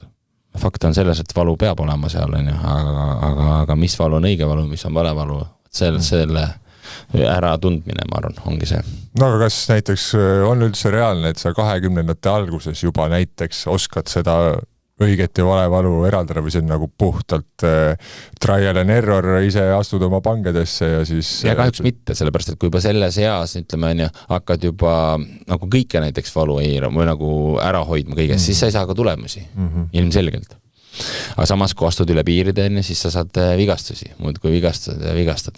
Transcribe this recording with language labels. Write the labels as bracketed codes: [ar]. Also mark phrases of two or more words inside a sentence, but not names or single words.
[et] Fakt on selles, et valu peab olema seal, aga mis valu on õige valu, mis on vale valu, selle ära tundmine, ma arvan, ongi see. No aga kas näiteks on üldse reaalne, et sa 20. alguses juba näiteks oskad seda õiget ja vale valu eraldada või see on nagu puhtalt [en] trial and error, [et] ise astud oma pangedesse ja siis... Ja kahjuks mitte, sellepärast, et kui juba selles eas, ütleme, hakkad juba nagu kõike näiteks valu või nagu ära hoidma kõigest, siis sa ei saa ka tulemusi, ilmselgelt. Aga samas, kui astud üle piiride enne, siis sa saad vigastusi, muud kui vigastad.